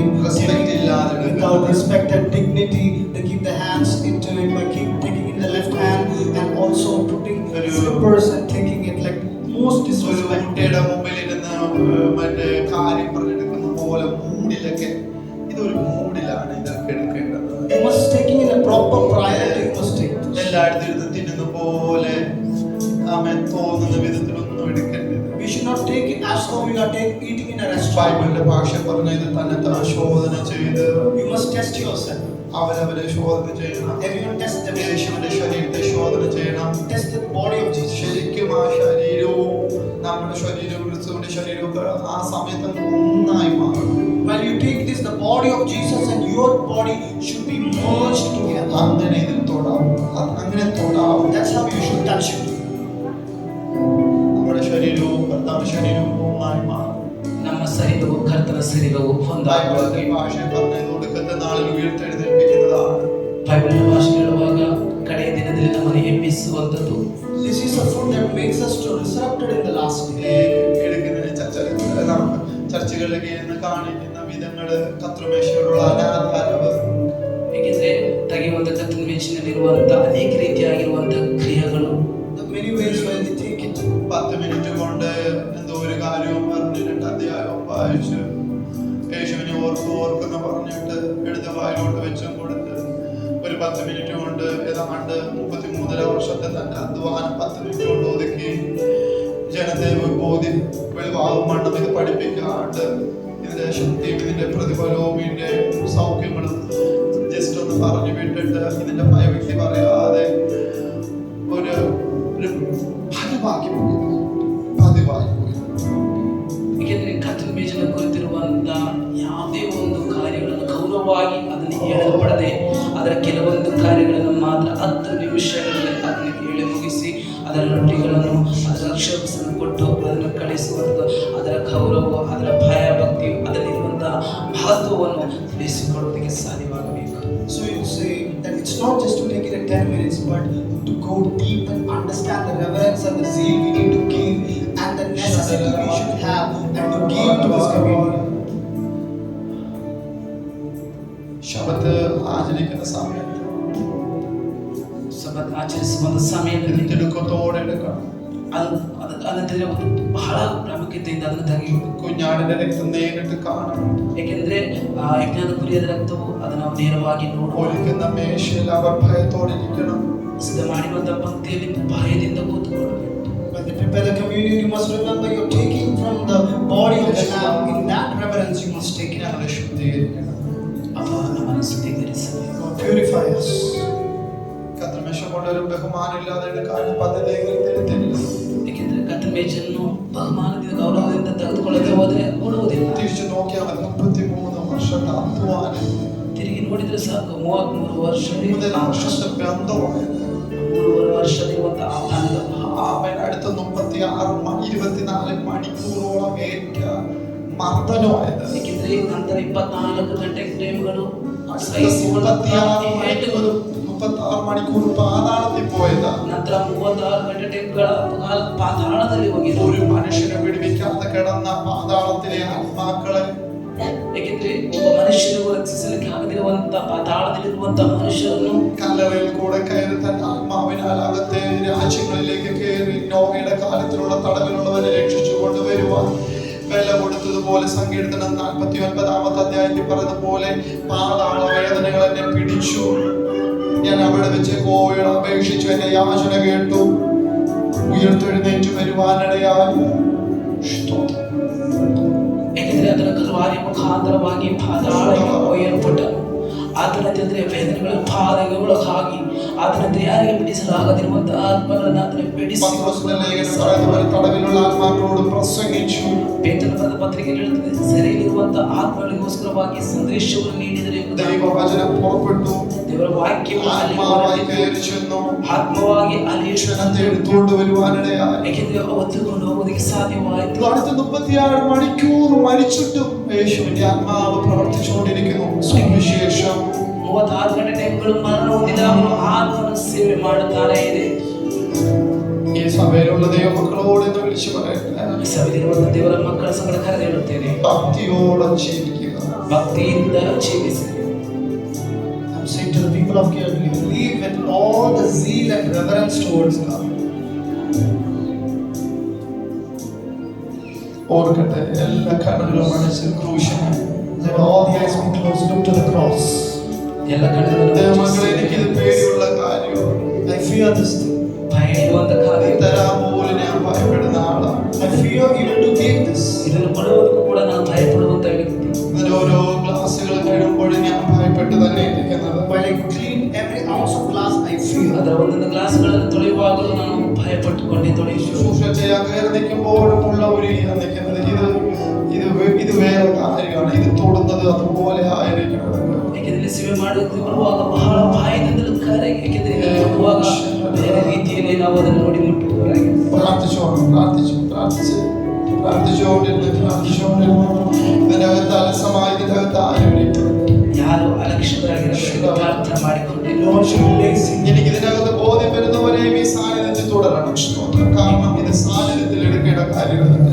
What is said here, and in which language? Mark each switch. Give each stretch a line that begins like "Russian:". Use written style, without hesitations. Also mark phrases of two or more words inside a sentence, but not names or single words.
Malayalam: Respect illade
English: Without respect and dignity, they keep their hands into it by taking in the left hand and also putting slippers and taking it like most
Malayalam: ഒരു
English: disrespect.
Malayalam: കുട്ടിയുടെ മുമ്പിലിരുന്ന് മറ്റേ കാര്യം പറഞ്ഞെടുക്കുന്ന പോലെ മൂടിലൊക്കെ, ഇതൊരു മൂടിലാണ് ഇതൊക്കെ എടുക്കേണ്ടത്.
English: You must taking in a proper priority. You must take.
Malayalam: എല്ലായിടത്തും ഇരുന്ന് തിന്നുന്ന പോലെ തോന്നുന്ന വിധത്തിലൊന്നും എടുക്കരുത്.
English: We should not take it as though we are eating in a restaurant.
Malayalam: ബൈബിളിന്റെ ഭാഷ പറഞ്ഞ ഇത് തന്നെ ശോധന ചെയ്ത്
English: You must test yourself.
Malayalam: അവരവരെ ശോധന ചെയ്യണം.
English: Everyone test them.
Malayalam: യേശുവിന്റെ ശരീരത്തെ ശോധന ചെയ്യണം.
English: Test the body of Jesus.
Malayalam: ശരിക്കും ആ ശരീരവും നമ്മുടെ ശരീരവും ക്രിസ്തുവിന്റെ ശരീരവും ഒക്കെ ആ സമയത്ത് ഒന്നായി മാറും.
English: While you take this, the body of Jesus and your body should be merged together.
Malayalam: അങ്ങനെ ഇതിൽ തൊടാം, അങ്ങനെ തൊടാം.
English: That's how you should touch it.
Malayalam: നമ്മുടെ ശരീരവും ഭർത്താവ് ശരീരവും ഒന്നായി മാറും.
Kannada: ನಮ್ಮ ಶರೀರವು ಕರ್ತನ ಶರೀರವು ಒಂದಾಗುವಾಗ
Malayalam: ബൈബിളിന്റെ ഭാഷ പറഞ്ഞത് ഒടുക്കത്തെ നാളിൽ ഉയർത്തെഴുന്നേൽപ്പിക്കുന്നതാണ്.
Kannada: ಬೈಬಲ್ ಭಾಷೆ ಹೇಳುವಾಗ ಕಡೆಯ ದಿನದಲ್ಲಿ ನಮ್ಮನ್ನು ಎಬ್ಬಿಸುವಂಥದ್ದು.
English: This is a food that makes us to resurrected in the last
Malayalam: ഈ
English: day.
Malayalam: എടുക്കുന്നതിന് ചർച്ചകളിലേക്ക് ഇരുന്ന് കാണിക്കുന്ന വിധങ്ങള് കർത്തൃമേശയോടുള്ള അനാദരവ്,
Kannada: ಏಕೆಂದ್ರೆ ತೆಗೆಯುವಂತ ಕರ್ತನ ಮೇಜಿನಲ್ಲಿರುವಂತ ಅನೇಕ ರೀತಿಯಾಗಿರುವಂತ ಕ್ರಿಯೆಗಳು,
English: The many ways where they take it.
Malayalam: 10 മിനിറ്റ് കൊണ്ട് എന്തോ ഒരു കാര്യവും പറഞ്ഞ് 2 അധ്യായവും വായിച്ച് യേശുവിനെ ഓർക്കുന്ന പറഞ്ഞിട്ട് എടുത്ത വായിലോട്ട് വെച്ചും കൊടുത്ത് ഒരു 10 മിനിറ്റ് കൊണ്ട് ഏതാണ്ട് 33 വർഷത്തെ തന്റെ അധ്വാനം 10 മിനിറ്റ് കൊണ്ട് ഒതുക്കി ജനത്തെ ബോധി വെളിവാകും വണ്ണം ഇത് പഠിപ്പിക്കാണ്ട് ഇതിന്റെ ശക്തിയും ഇതിന്റെ പ്രതിഫലവും ഇതിന്റെ സൗഖ്യങ്ങളും ജസ്റ്റ് ഒന്ന് പറഞ്ഞു വിട്ടിട്ട് ഇതിന്റെ ഭയഭക്തി പറയാതെ ഒരു പതിവാക്കി പോയി.
Kannada: ಏಕೆಂದ್ರೆ ಕರ್ತನ ಮೇಜಿನ ಕುರಿತಿರುವಂತ ಯಾವುದೇ ಒಂದು ಕಾರ್ಯಗಳನ್ನು ಗೌರವವಾಗಿ ಅದನ್ನು ಹೇಳಲ್ಪಡದೆ ಅದರ ಕೆಲವೊಂದು ಕಾರ್ಯಗಳನ್ನು ಮಾತ್ರ 10 ನಿಮಿಷಗಳಲ್ಲಿ ಅದನ್ನು ಹೇಳಿ ಮುಗಿಸಿ ಅದರ ರೊಟ್ಟಿಗಳನ್ನು ಅದರ ಅಕ್ಷರವನ್ನು ಕೊಟ್ಟು ಅದನ್ನು ಕಳಿಸುವಂಥದ್ದು, ಅದರ ಗೌರವ, ಅದರ ಭಯ ಭಕ್ತಿ, ಅದರಲ್ಲಿರುವಂತಹ ಮಹತ್ವವನ್ನು ತಿಳಿಸಿಕೊಡೋದಕ್ಕೆ ಸಾಧ್ಯವಾಗಬೇಕು.
English: So you say that it's not just to take it at 10 minutes, but to go deep and understand the reverence and the zeal we need to give and the necessity we should have and to give to this community.
Malayalam: ശബത്ത് ആചരിക്കുന്ന സമയത്ത്
Kannada: ಸಬತ್ ಆಚರಿಸುವಂತ ಸಮಯದಲ್ಲಿ
Malayalam: തിടുക്കത്തോടെ എടുക്കണം.
Kannada: ಅದನ್ನ ಬಹಳ ಪ್ರಾಮುಖ್ಯತೆಯಿಂದ ಅದನ್ನು ತೆಗೆಯುವುದು.
Malayalam: കുഞ്ഞാടിന്റെ രക്തം നേരിട്ട് കാണണം.
Kannada: ಏಕೆಂದ್ರೆ ಆ ಯಜ್ಞದ ಕುರಿಯದ ರಕ್ತವು ಅದನ್ನು ನಾವು ನೇರವಾಗಿ ನೋಡುವ,
Malayalam: ഒരുക്കുന്ന മേശയിൽ അവർ ഭയത്തോടെ ഇരിക്കണം.
Kannada: ಸಿದ್ಧ ಮಾಡಿರುವಂತಹ ಪಂಕ್ತಿಯಲ್ಲಿ ಭಯದಿಂದ ಕೂತುಕೊಳ್ಳಬೇಕು.
English: When they prepare the communion, you must remember you're taking from the body of the Lamb. In that reverence, you must take it.
Malayalam: ഞങ്ങളെ ശുദ്ധീകരിക്കണം.
Kannada: ಅವ ನಮ್ಮನ್ನು ಶುದ್ಧೀಕರಿಸಬೇಕು.
English: Purify us.
Malayalam: കർത്തൃമേശ കൊണ്ട് ഒരു ബഹുമാനം ഇല്ലാതെ എടുക്കാനും പദ്ധതി തിരുത്തില്ല.
Kannada: ಏಕೆಂದರೆ ಕರ್ತನ ಮೇಜನ್ನು ಬಹುಮಾನದಿಂದ ಗೌರವದಿಂದ ತೆಗೆದುಕೊಳ್ಳದೆ ಹೋದರೆ ಕೊಡುವುದಿಲ್ಲ.
Malayalam: തിരിച്ചു നോക്കിയാൽ 33 വർഷത്തെ അധ്വാനം,
Kannada: ತಿರುಗಿ ನೋಡಿದ್ರೆ ಸಾಕು 33 ವರ್ಷದ
Malayalam: 3 വർഷത്തെ ബന്ധമായത്.
Kannada: 3 ವರ್ಷದಿರುವಂತಹ
Malayalam: അവൻ അടുത്ത 24 മണിക്കൂറോളം ഏറ്റ മർദ്ദനമായത്.
Kannada: ಏಕೆಂದರೆ ನಂತರ 24 ಗಂಟೆ ಟೈಮ್ಗಳು
Malayalam: 36 മണിക്കൂർ പാതാളത്തിൽ പോയത്.
Kannada: ನಂತರ 36 ಗಂಟೆ ಟೈಮ್ಗಳ ಪಾತಾಳದಲ್ಲಿ ಹೋಗಿದ್ದು.
Malayalam: ഒരു മനുഷ്യനെ വിടുവിക്കാതെ കിടന്ന പാതാളത്തിലെ ആത്മാക്കളെ,
Kannada: ಏಕೆಂದರೆ ಒಬ್ಬ ಮನುಷ್ಯನಿಗೂ ರಕ್ಷಿಸಲಿಕ್ಕೆ ಆಗದಿರುವಂತ ಪಾತಾಳದಲ್ಲಿರುವಂತ ಮನುಷ್ಯರನ್ನು
Malayalam: കല്ലറയിൽ കൂടെ കയറി തന്റെ ആത്മാവിനാൽ അകത്തെ രാജ്യങ്ങളിലേക്ക് കയറി നോഹയുടെ കാലത്തിലുള്ള തടവിലുള്ളവരെ രക്ഷിച്ചു കൊണ്ടുവരുവാൻ വില കൊടുത്തതുപോലെ സങ്കീർത്തനം 49 അധ്യായത്തിൽ പറഞ്ഞതുപോലെ പാതാള വേദനകൾ എന്നെ പിടിച്ചു. ഞാൻ അവിടെ വെച്ച് യഹോവയോട് അപേക്ഷിച്ചു, എന്റെ യാചന കേട്ടു, ഉയർത്തെഴുന്നേറ്റ് വരുവാനിടയായി.
Kannada: ಏಕೆಂದರೆ ಅದರ ಕಲ್ವಾರಿ ಮುಖಾಂತರವಾಗಿ ಪಾತಾಳಕ್ಕೆ ಒಯ್ಯಲ್ಪಟ್ಟನು. ಆತನಂತೆ ವೇದನೆಗಳ ಪಾದಗಳಾಗಿ ಆತನಂತೆ ಯಾರಿಗೆ ಬಿಡಿಸಲಾಗದಿರುವಂತಹ ಆತ್ಮಗಳನ್ನು ಆತನ ಬಿಡಿಸಿ
Malayalam: തടവിലുള്ള ആത്മാക്കളോട് പ്രസംഗിച്ചു.
Kannada: ಪೇತ್ರನ ಬರೆದ ಪತ್ರಿಕೆಯಲ್ಲಿ ಹೇಳುತ್ತದೆ, ಸೆರೆಯಲ್ಲಿರುವಂತಹ ಆತ್ಮಗಳಿಗೋಸ್ಕರವಾಗಿ ಸಂದೇಶವನ್ನು ನೀಡಿದರೆ
Malayalam: ദൈവവചനം പുറപ്പെട്ടു.
Kannada: ದೇವರ ವಾಕ್ಯವು
Malayalam: ആത്മാവായി കയറി ചെന്നു.
Kannada: ಆತ್ಮವಾಗಿ ಅಲ್ಲಿ
Malayalam: ക്ഷണത്തെ എടുത്തുകൊണ്ട് വരുവാനിടയായി.
Kannada: ಏಕೆಂದರೆ ಹೊತ್ತುಕೊಂಡು ಹೋಗೋದಕ್ಕೆ ಸಾಧ್ಯವಾಯಿತು.
Malayalam: അടുത്ത 36 മണിക്കൂർ മരിച്ചിട്ടും യേശുവിന്റെ ആത്മാവ് പ്രവർത്തിച്ചുകൊണ്ടിരിക്കുന്നു. സുവിശേഷം
Kannada: 36 ಗಂಟೆ ಟೈಮ್ಗಳು ಮರಣ ಹೊಂದಿದ ಅವನು ಆತ್ಮನ ಸೇವೆ ಮಾಡುತ್ತಾನೆ ಇದೆ.
Malayalam: ഈ സഭയിലുള്ള ദൈവമക്കളോട് എന്ന് വിളിച്ചു പറയട്ടെ,
Kannada: ಸಭೆಯಲ್ಲಿರುವಂತ ದೇವರ ಮಕ್ಕಳ ಸಂಗಡ ಕರೆದು ಹೇಳುತ್ತೇನೆ,
Malayalam: ഭക്തിയോടെ ജീവിക്കുക.
Kannada: ಭಕ್ತಿಯಿಂದ ಜೀವಿಸಿ.
English: I'm saying to the people of Kerala, believe with all the zeal and reverence towards God.
Malayalam: ഓർക്കട്ടെ, എല്ലാ കണ്ണുകളും അടച്ച് ക്രൂശിനെ.
English: Let all the eyes be closed, look to the cross.
Kannada: ಎಲ್ಲ ಕಣ್ಣುಗಳನ್ನು
Malayalam: ദൈവമക്കളെ, എനിക്കിത് പേടിയുള്ള കാര്യമാണ്.
English: I fear this thing.
Kannada: ಭಯ ಇಡುವಂತ ಕಾರ್ಯ.
Malayalam: തരാൻ പോലും ഞാൻ ഭയപ്പെടുന്ന ആളാണ്.
English: I fear even to take this.
Kannada: ಇದನ್ನು ಕೊಡುವುದಕ್ಕೂ ಕೂಡ ನಾನು ಭಯಪಡುವಂತ ವ್ಯಕ್ತಿ.
Malayalam: ഇതിന്റെ ഓരോ ഗ്ലാസുകളൊക്കെ ഇടുമ്പോഴും ഞാൻ ഭയപ്പെട്ട് തന്നെ ഇരിക്കുന്നത്.
English: While I clean every ounce of glass, I fear.
Kannada: ಅದರ ಒಂದೊಂದು ಗ್ಲಾಸ್ಗಳನ್ನು ತೊಳೆಯುವಾಗಲೂ ನಾನು ಭಯಪಟ್ಟುಕೊಂಡೇ ತೊಳೆಯುವುದು.
Malayalam: ശുശ്രൂഷ ചെയ്യാൻ കയറി നിൽക്കുമ്പോഴുമുള്ള ഒരു നിൽക്കുന്നത് ഇത് വേറെ കാര്യമാണ്. ഇത് തൊടുന്നത് അതുപോലെ ആയിരിക്കണം.
Kannada: ಏಕೆಂದರೆ ಸೇವೆ ಮಾಡುವುದು ಬರುವಾಗ ಬಹಳ ಭಯದಿಂದಲೂ ಕರೆ. ಏಕೆಂದರೆ ಇದನ್ನು ತೊಡುವಾಗ ಬೇರೆ ರೀತಿಯಲ್ಲಿ ನಾವು ಅದನ್ನು ನೋಡಿ ಮುಟ್ಟುವವರಾಗಿ
Malayalam: ഇതിനകത്ത് അലസമായി ഇതിനകത്ത് ആരും
Kannada: ಯಾರು ಅಲಕ್ಷ್ಯರಾಗಿರಬೇಕು ಪ್ರಾರ್ಥನೆ ಮಾಡಿಕೊಂಡು
Malayalam: എനിക്ക് ഇതിനകത്ത് ബോധ്യം വരുന്നവരെയും ഈ സാന്നിധ്യത്തിൽ തുടരണം. കാരണം ഇത് സാന്നിധ്യത്തിൽ എടുക്കേണ്ട കാര്യങ്ങളുണ്ട്.